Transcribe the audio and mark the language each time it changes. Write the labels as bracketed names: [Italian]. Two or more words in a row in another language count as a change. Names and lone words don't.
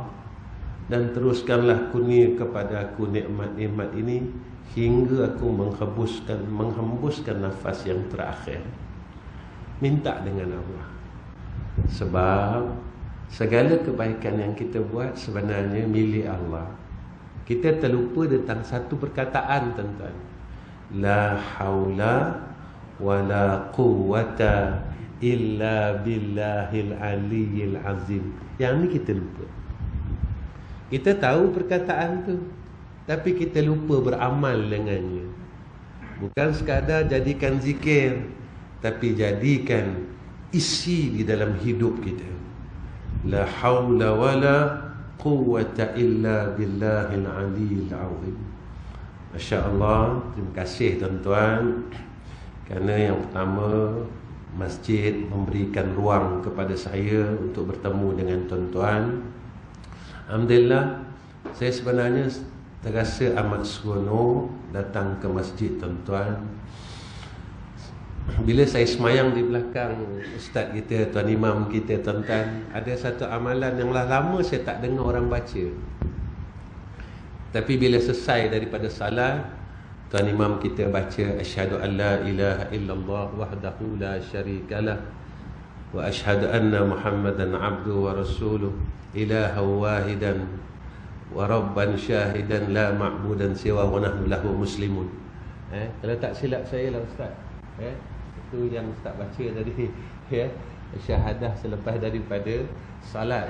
[Malay] Dan teruskanlah kurnia kepada aku nikmat-nikmat ini hingga aku menghembuskan nafas yang terakhir. Minta dengan Allah. Sebab segala kebaikan yang kita buat sebenarnya milik Allah. Kita terlupa tentang satu perkataan, tuan-tuan. [Arabic] لا حول ولا قوة إلا بالله العلي العظيم. [Malay] Yang ni kita lupa. Kita tahu perkataan tu, tapi kita lupa beramal dengannya. Bukan sekadar jadikan zikir, tapi jadikan isi di dalam hidup kita. [Arabic] لا حول ولا قوة إلا بالله العلي العظيم. [Malay] Masya-Allah, terima kasih tuan-tuan. Kerana yang pertama, masjid memberikan ruang kepada saya untuk bertemu dengan tuan-tuan. Alhamdulillah, saya sebenarnya terasa amat seronok datang ke masjid, tuan-tuan. Bila saya semayang di belakang ustaz kita, tuan imam kita, tuan-tuan, ada satu amalan yang lama saya tak dengar orang baca. Tapi bila selesai daripada salat, tuan imam kita baca [Arabic] أشهد أن لا إله إلا الله وحده لا شريك له وأشهد أن محمدا عبده ورسوله إلها واحدا وربا شهيدا لا معبود سواه ونحن له مسلمون. [Malay] Kalau tak silap saya lah ustaz, itu yang ustaz baca tadi, syahadah selepas daripada salat.